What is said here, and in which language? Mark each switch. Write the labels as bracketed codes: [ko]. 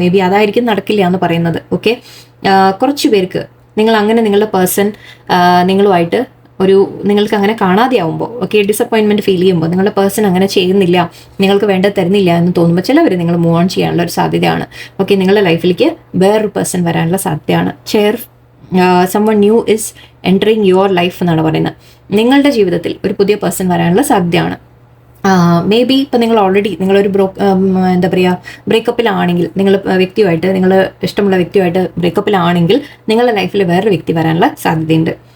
[ml] May be അതായിരിക്കും നടക്കില്ല എന്ന് പറയുന്നത്. ഓക്കെ, കുറച്ച് പേർക്ക് നിങ്ങളുടെ പേഴ്സൺ നിങ്ങളുമായിട്ട് നിങ്ങൾക്ക് അങ്ങനെ കാണാതെയാവുമ്പോൾ ഓക്കെ ഡിസപ്പോയിൻമെന്റ് ഫീൽ ചെയ്യുമ്പോൾ നിങ്ങളുടെ പേഴ്സൺ അങ്ങനെ ചെയ്യുന്നില്ല, നിങ്ങൾക്ക് വേണ്ട തരുന്നില്ല എന്ന് തോന്നുമ്പോൾ ചിലവർ നിങ്ങൾ മൂവ് ഓൺ ചെയ്യാനുള്ള ഒരു സാധ്യതയാണ്. ഓക്കെ, നിങ്ങളുടെ ലൈഫിലേക്ക് വേറൊരു പേഴ്സൺ വരാനുള്ള സാധ്യതയാണ്. [en] someone new is entering your life [ml] എന്നാണ് പറയുന്നത്. നിങ്ങളുടെ ജീവിതത്തിൽ ഒരു പുതിയ പേഴ്സൺ വരാനുള്ള സാധ്യതയാണ്. മേ ബി ഇപ്പം നിങ്ങളൊരു എന്താ പറയുക ബ്രേക്കപ്പിലാണെങ്കിൽ, നിങ്ങൾ ഇഷ്ടമുള്ള വ്യക്തിയുമായിട്ട് ബ്രേക്കപ്പിലാണെങ്കിൽ നിങ്ങളുടെ ലൈഫിൽ വേറൊരു വ്യക്തി വരാനുള്ള സാധ്യതയുണ്ട്.